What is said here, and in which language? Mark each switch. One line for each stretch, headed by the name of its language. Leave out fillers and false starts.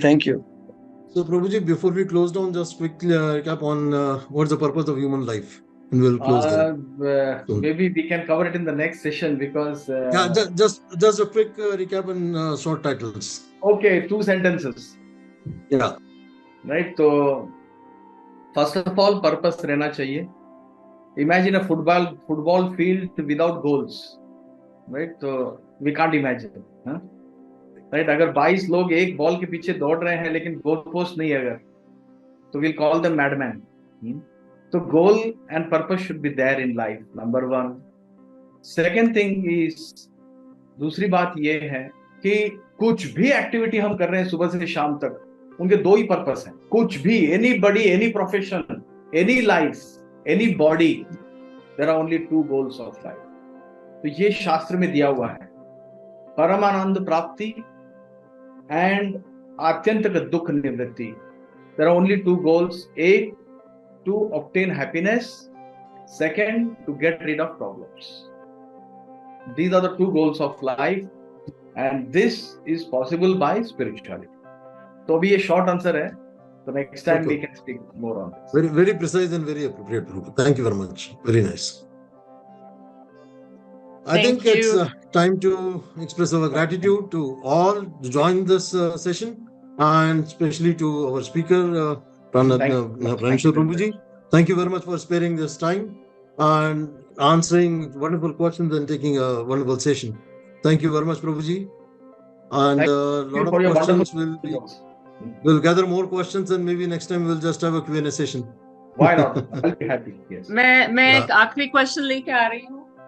English: Thank you. So Prabhuji, before we close down, just quickly recap on what's the purpose of human life. And we'll close there. Maybe we can cover it in the next session because just a quick recap and short titles. Okay, 2 sentences. Yeah. Right?
Hindi: तो
English: first of all purpose
Hindi: रहना चाहिए.
English: Imagine a football field without goals, right?
Hindi: तो
English: We can't imagine, right?
Hindi: अगर 22 लोग एक ball के पीछे दौड़ रहे हैं लेकिन गोल पोस्ट नहीं अगर, तो
English: Will call them madmen. तो goal and purpose should be there in life, number 1. Second thing is,
Hindi: दूसरी बात ये है कि कुछ भी एक्टिविटी हम कर रहे हैं सुबह से शाम तक, उनके 2 ही पर्पस हैं. कुछ भी,
English: Anybody, any profession, any life, any body, there are only 2 goals of life.
Hindi: तो ये शास्त्र में दिया हुआ है, परमानंद प्राप्ति एंड आत्यंतिक दुख निवृत्ति.
English: There are only 2 goals. एक, to obtain happiness. Second, to get rid of problems. These are the 2 goals of life, and this is possible by spirituality. So
Hindi: abhi ye
English: short answer
Hindi: hai,
English: so next time we can speak more on this. Very, very precise and very appropriate, Prabhu. Thank you very much. Very nice. I think it's time to express our gratitude to all to join this session, and especially to our speaker, Pranshul Prabhuji. Thank you very much for sparing this time and answering wonderful questions and taking a wonderful session. Thank you very much, Prabhuji. And a lot of questions we'll gather more questions, and maybe next time we'll just have a Q&A session. Why not? I'll be happy. Yes.
Hindi: मैं एक आखिरी question लेके आ रही हूँ.